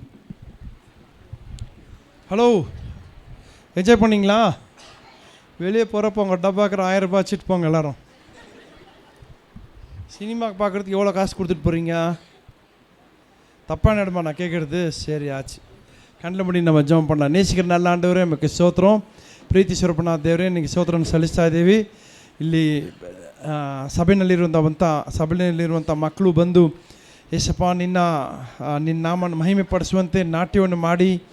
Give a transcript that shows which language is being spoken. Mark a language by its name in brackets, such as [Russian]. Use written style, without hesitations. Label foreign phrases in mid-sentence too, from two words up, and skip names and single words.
[Tamil] ஹலோ, என்ஜாய் பண்ணிங்களா? வெளியே போகிறப்போ உங்கள் டப்பாக்கிற 1000 ரூபாய் வச்சுட்டு போங்க எல்லோரும். சினிமாவுக்கு பார்க்குறதுக்கு எவ்வளோ காசு கொடுத்துட்டு போகிறீங்க? தப்பான இடமா நான் கேட்குறது? சரி ஆச்சு. கண்ணில் முடி நம்ம ஜெபம் பண்ணலாம். நேசிக்கிற நல்ல [Kannada] ಆಂಡವರೇ ನಿಮಗೆ ಸ್ತೋತ್ರ. ಪ್ರೀತಿ ಸ್ವರೂಪನಾದ ದೇವರೇ ನಿಮಗೆ ಸ್ತೋತ್ರವನ್ನು ಸಲ್ಲಿಸ್ತಾ ಇದ್ದೀವಿ. ಇಲ್ಲಿ ಸಭೆಯಲ್ಲಿರುವಂಥ ಮಕ್ಕಳು ಬಂದು ಏಸಪ್ಪ ನಿನ್ನ ನಾಮವನ್ನು ಮಹಿಮೆ ಪಡಿಸುವಂತೆ ನಾಟ್ಯವನ್ನು ಮಾಡಿ